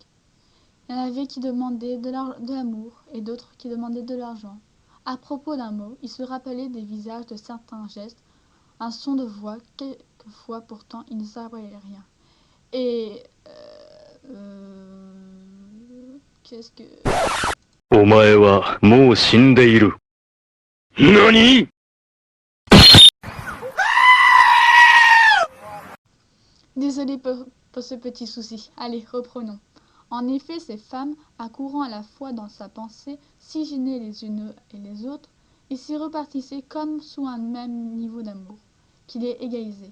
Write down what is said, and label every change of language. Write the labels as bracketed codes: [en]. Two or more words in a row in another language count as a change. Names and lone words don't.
[fr] Il y en avait qui demandaient de l'amour et d'autres qui demandaient de l'argent. À propos d'un mot, il se rappelait des visages, de certains gestes, un son de voix. Quelquefois pourtant il ne savait rien. Et qu'est-ce que... [ja] お前はもう死んでいる。何？ [fr] Désolé pour ce petit souci. Allez, reprenons. En effet, ces femmes, accourant à la fois dans sa pensée, si gênées les unes et les autres, et s'y repartissaient comme sous un même niveau d'amour, qui les égalisait.